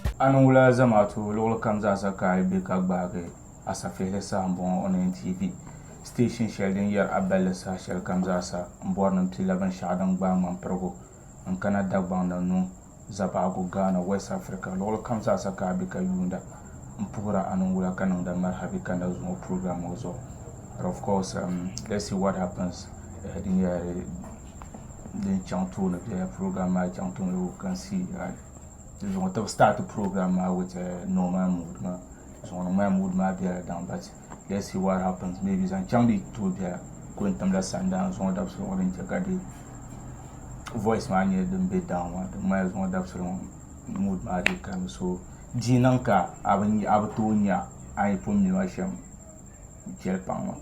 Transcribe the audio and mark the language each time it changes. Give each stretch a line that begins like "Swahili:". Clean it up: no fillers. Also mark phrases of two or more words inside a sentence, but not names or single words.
Dagbani: anu wula zamaatu luɣuli kam zaasa ka yi be ka gbaagi Asafihili saha m-bɔŋɔ on NTV station shɛli din yɛri Abɛlli saha shɛli kam zaasa m-bɔri ni pila binshɛɣu din gbaai ŋmampirigu n-kana Dagbaŋ ni nu Zabaagu Ghana West Africa luɣuli kam zaasa ka be ka yuunda n-puhira anu wula ka niŋda marhabi ka na zuŋɔ program ŋɔ zuɣu.
English: But of course, let's see what happens.
Dagbani: Din chaŋ tooni bɛla program maa chaŋ tooni
English: we can see.
Dagbani: Zuŋɔ tib
English: start the program with normal mood
Dagbani: ma. Zuŋɔ
English: normal mood
Dagbani: ma bɛla daŋ,
English: but let's see what happens.
Dagbani: Maybe zaŋ chaŋ di tooi bɛla ko n timla sandaan zuŋɔ dabsili ŋɔ din chɛ ka di voice maa nyɛ din be daŋ ma din mali zuŋɔ dabsili ŋɔ mood maa di kam so di niŋ ka a bi tooi nya a yi pun nima shɛm chɛli paŋ ma.